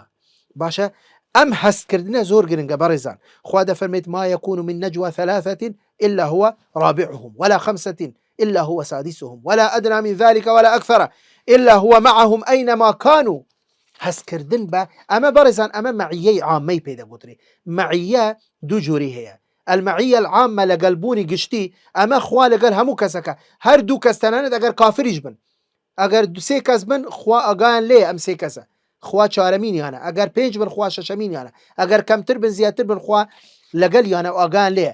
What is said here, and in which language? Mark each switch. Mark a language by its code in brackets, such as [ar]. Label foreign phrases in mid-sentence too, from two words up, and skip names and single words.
[ckb] باشە، ئەم هەستکردنە زۆر گرنگە بەڕێزان. خوا دەفەرمێت [ar] ما يكون من نجوى ثلاثة إلا هو رابعهم ولا خمسة إلا هو سادسهم ولا أدنى من ذلك ولا أكثر إلا هو معهم أينما كانوا. [ckb] هەستکردن بە ئەمە بەڕێزان، ئەمە مەعیەی عامەی پێ دەگوترێ. مەعیە دوو جووری هەیە. [ar] المەعیە العامە [ckb] لەگەڵبوونی گشتی، ئەمە خوا لەگەڵ هەموو کەسەکە، هەر دوو کەس تەنانەت ئەگەر کافریش بن، ئەگەر سێ کەس بن خوا ئاگایان لێ ئەم سێ کەسە، خوا چارەمینیانە، ئەگەر پێنج بن خوا شەشەمینیانە، ئەگەر کەمتر بن زیاتر بن خوا لەگەڵیانە و ئاگایان لێ.